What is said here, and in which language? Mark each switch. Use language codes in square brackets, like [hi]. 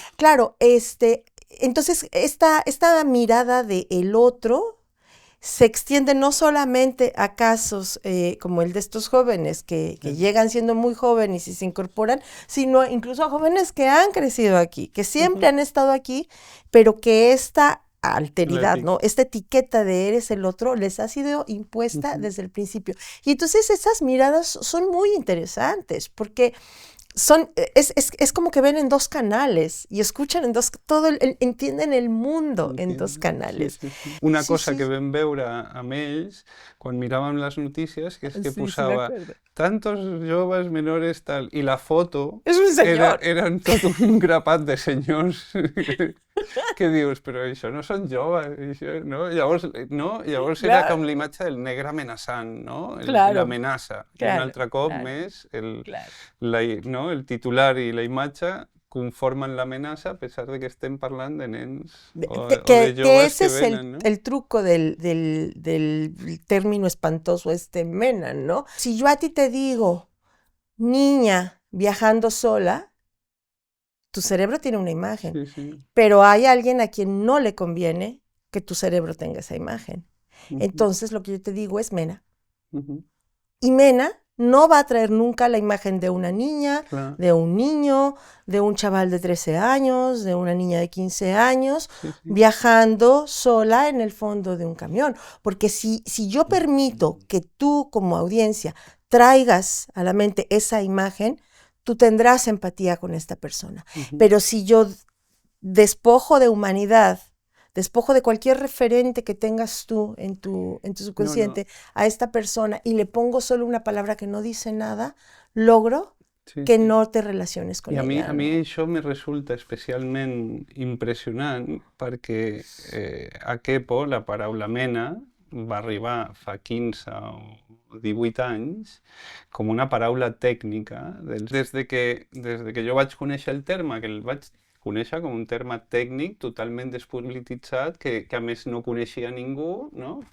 [es] Claro, entonces esta mirada del otro se extiende no solamente a casos como el de estos jóvenes que llegan siendo muy jóvenes y se incorporan, sino incluso a jóvenes que han crecido aquí, que siempre han estado aquí, pero que esta alteridad, ¿no? Esta etiqueta de eres el otro les ha sido impuesta desde el principio. Y entonces esas miradas son muy interesantes porque es como que ven en dos canales y escuchan en dos, entienden el mundo en dos canales. Sí. [ca] Una cosa que vam veure amb ells quan miràvem les notícies, que és que posava tantos joves menores tal, i la foto eren tot un grapat de senyors que dius, però això no són joves, això, no? Llavors era com l'imatge del negre amenaçant, no? L'amenaça. I un altre cop més el titular i la imatge conforman l'amenaça a pesar de que estem parlant de nens o de joves que venen, ¿no? [es] El truco del término espantoso mena, ¿no? Si yo a ti te digo, niña viajando sola, tu cerebro tiene una imagen, pero hay alguien a quien no le conviene que tu cerebro tenga esa imagen. Entonces lo que yo te digo es mena. Y mena no va a traer nunca la imagen de una niña, de un niño, de un chaval de 13 años, de una niña de 15 años, viajando sola en el fondo de un camión. Porque si yo permito que tú como audiencia traigas a la mente esa imagen, tú tendrás empatía con esta persona. Pero si yo despojo de humanidad despojo de cualquier referente que tengas tú en tu subconsciente a esta persona y le pongo solo una palabra que no dice nada, logro que no te relaciones con ella. [ca] I a mi això me resulta especialment impressionant perquè a Kepo la paraula mena va arribar fa 15 o 18 anys com una paraula tècnica. Des de que jo vaig conèixer el terme, que el vaig conèixer com un terme tècnic totalment despolititzat, que a més no coneixia ningú, no?